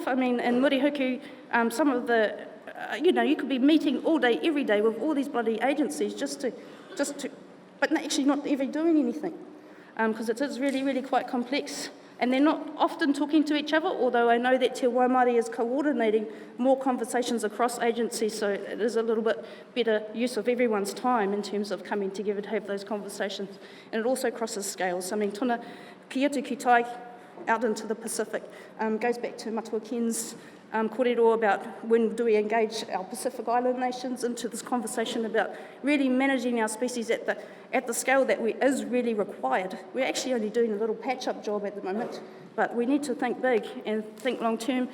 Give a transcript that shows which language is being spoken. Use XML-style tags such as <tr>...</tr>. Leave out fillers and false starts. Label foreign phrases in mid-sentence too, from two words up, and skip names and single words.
<en>I mean, in Murihuku, some of the you could be meeting all day, every day with all these bloody agencies just to, but actually not even doing anything, because it is really, really quite complex. And they're not often talking to each other, although I know that Te Waimari is coordinating more conversations across agencies, so it is a little bit better use of everyone's time in terms of coming together to have those conversations. And it also crosses scales. I mean,</en> <mi>tuna ki atu ki tai</mi> <en>out into the Pacific goes back to Matua Ken's kōrero about when do we engage our Pacific Island nations into this conversation about really managing our species at the scale that is really required. We're actually only doing a little patch-up job at the moment, but we need to think big and think long-term.</en>